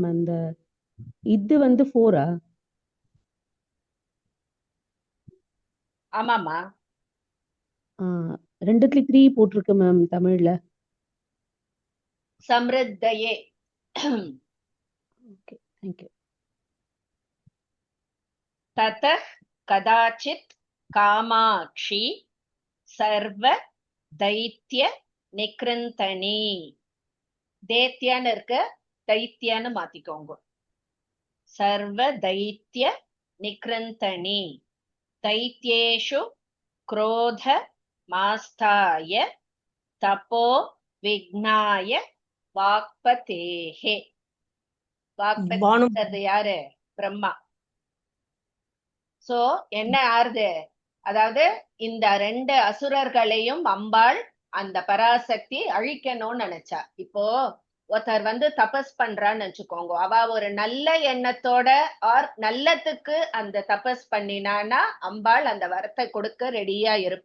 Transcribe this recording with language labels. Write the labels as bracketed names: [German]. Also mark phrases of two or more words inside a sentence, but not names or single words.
[Tamil] அந்த இது 4ஆ? ஆமாமா, 2த்துல 3 போட்டிருக்கு மேம் தமிழ்ல. சம்ருத்தையே. ஓகே, [English] Thank you. [Sanskrit] ततः कदाचित् कामाक्षी सर्व दैत्य निकृन्तनी. [Tamil] दैत्याன்னு இருக்கு, दैत्याன்னு மாத்திக்கோங்க. [Sanskrit] सर्व दैत्य निकृन्तनी दैत्येषु क्रोध मास्ताय तपो विघ्नाय वाक्पतेः. [Tamil] வாக்பதி யாரு? பிரம்மா. சோ என்ன ஆறுது, அதாவது இந்த 2 அசுரர்களையும் அம்பாள் அந்த பராசக்தி அழிக்கணும்னு நினைச்சா. இப்போ ஒருத்தர் தபஸ் பண்றான்னு வச்சுக்கோங்க, அவ ஒரு நல்ல எண்ணத்தோட ஆர் நல்லத்துக்கு அந்த தபஸ் பண்ணினானா அம்பாள் அந்த வரத்தை கொடுக்க ரெடியா இருப்பா.